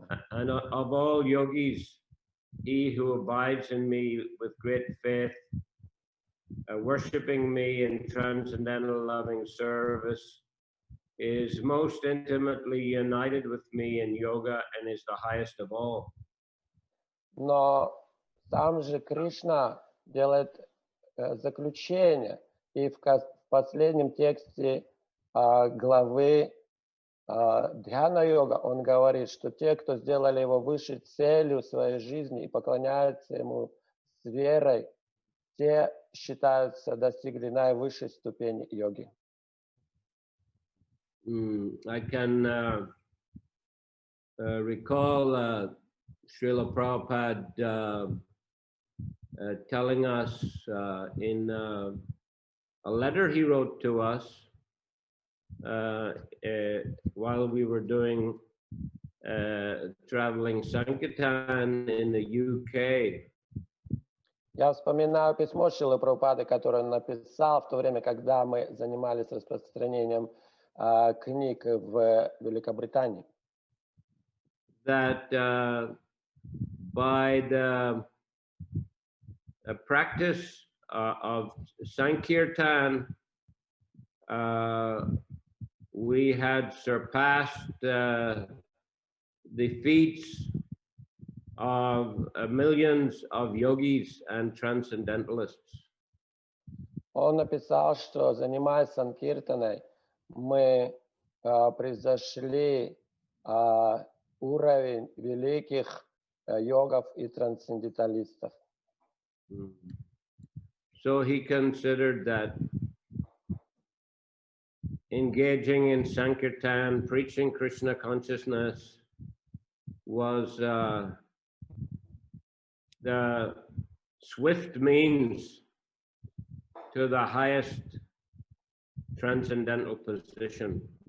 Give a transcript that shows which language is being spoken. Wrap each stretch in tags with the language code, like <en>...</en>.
<en>And of all yogis, he who abides in me with great faith, worshipping me in transcendental loving service, is most intimately united with me in yoga and is the highest of all.</en> <ru>но сам же Кришна делает заключение, и в последнем тексте главы Дхьяна-йога он говорит, что те, кто сделали его высшей целью своей жизни и поклоняются ему с верой, те считаются достигли наивысшей ступени йоги.</ru> <en>I can recall Srila Prabhupada telling us in a letter he wrote to us while we were doing traveling Sankirtan in the UK.</en> <ru>Я вспоминаю письмо Шрилы Прабхупады, которое он написал в то время, когда мы занимались распространением книг в Великобритании.</ru> <en>That by the practice of Sankirtan, we had surpassed the feats of millions of yogis and transcendentalists.</en> <ru>Он написал, что, занимаясь санкиртаной, мы превзошли уровень великих йогов и трансценденталистов.</ru> <en>So he considered that engaging in Sankirtan, preaching Krishna consciousness, was the swift means to the highest transcendental position.</en>